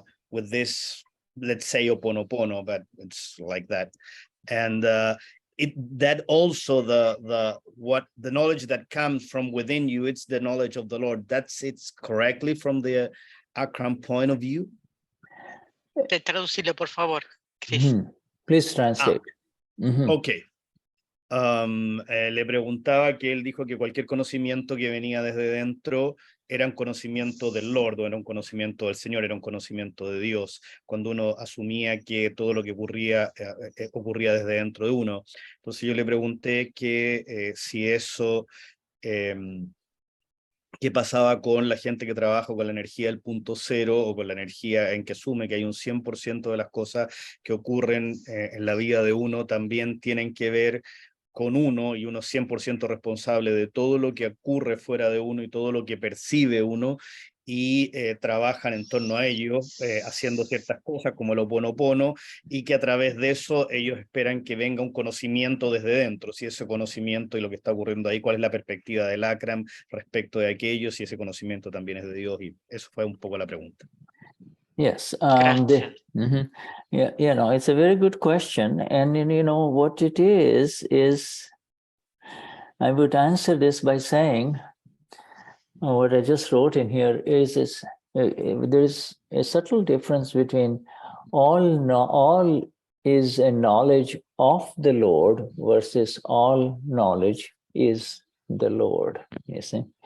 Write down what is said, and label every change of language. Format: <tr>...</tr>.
<en>with this, let's say Ho'oponopono, but it's like that, and that also the knowledge that comes from within you, it's the knowledge of the Lord. It's correctly from the Akram point of view.</en> <es>Traducilo, por favor, Chris.</es> <en>Please translate. Okay.</en> <es>Le preguntaba que él dijo que cualquier conocimiento que venía desde dentro era un conocimiento del Lord, era un conocimiento del Señor, era un conocimiento de Dios, cuando uno asumía que todo lo que ocurría desde dentro de uno. Entonces yo le pregunté que si eso, qué pasaba con la gente que trabaja con la energía del punto cero, o con la energía en que asume que hay un 100% de las cosas que ocurren en la vida de uno también tienen que ver con uno, y uno 100% responsable de todo lo que ocurre fuera de uno y todo lo que percibe uno, y trabajan en torno a ello, haciendo ciertas cosas como el Ho'oponopono, y que a través de eso ellos esperan que venga un conocimiento desde dentro, si ese conocimiento y lo que está ocurriendo ahí, cuál es la perspectiva del Akram respecto de aquello, si ese conocimiento también es de Dios, y eso fue un poco la pregunta.</es> <en>Yes, yeah, it's a very good question, and what it is I would answer this by saying, what I just wrote in here is there's a subtle difference between all is a knowledge of the Lord versus all knowledge is the Lord, you see.</en>